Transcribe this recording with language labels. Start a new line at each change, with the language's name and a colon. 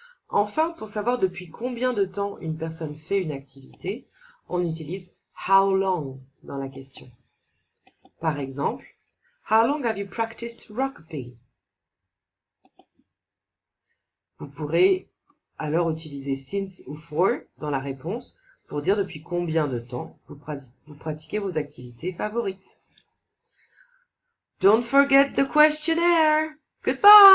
French: Enfin, pour savoir depuis combien de temps une personne fait une activité, on utilise
English: how long
French: dans la question. Par exemple,
English: How long have you practiced rugby?
French: Vous pourrez alors utiliser since ou for dans la réponse pour dire depuis combien de temps vous pratiquez vos activités favorites.
English: Don't forget the questionnaire. Goodbye!